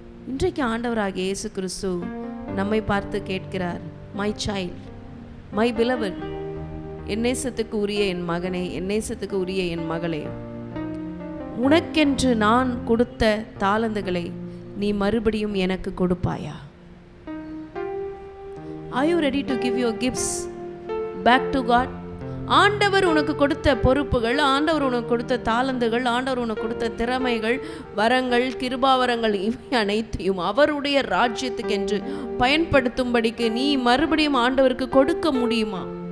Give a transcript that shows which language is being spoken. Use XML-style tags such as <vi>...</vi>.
<ta>இன்றைக்கு ஆண்டவராகிய இயேசு கிறிஸ்து நம்மை பார்த்து கேட்கிறார்,</ta> <en>my child, my beloved,</en> <ta>என் நேசத்துக்கு உரிய என் மகனே, என் நேசத்துக்கு உரிய என் மகளே, உனக்கென்று நான் கொடுத்த தாளந்துகளை நீ மறுபடியும் எனக்கு கொடுப்பாயா?</ta> <en>Are you ready to give your gifts back to God?</en> <ta>ஆண்டவர் உனக்கு கொடுத்த பொறுப்புகள், ஆண்டவர் உனக்கு கொடுத்த தாளந்துகள், ஆண்டவர் உனக்கு கொடுத்த திறமைகள், வரங்கள், கிருபாவரங்கள், இவை அனைத்தையும் அவருடைய ராஜ்யத்துக்கென்று பயன்படுத்தும்படிக்கு நீ மறுபடியும் ஆண்டவருக்கு கொடுக்க முடியுமா?</ta>